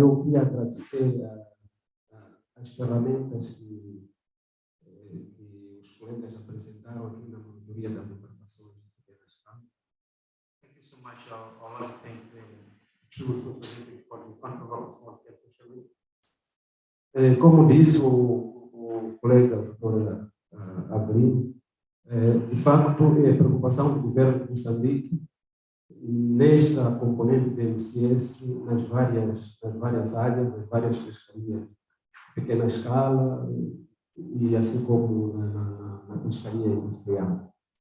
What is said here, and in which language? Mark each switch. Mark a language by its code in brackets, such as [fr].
[pt] Eu queria agradecer as ferramentas que os colegas apresentaram aqui na monitoria das embarcações de pequenas camas. [en] Thank you so much. I want to thank the tools for the control of small scale fisheries. [pt] Como disse o colega doutor Avelino, de facto, é a preocupação do governo de Moçambique nesta componente de MCS nas várias áreas, nas várias pescarias, pequena escala e assim como na pescaria industrial.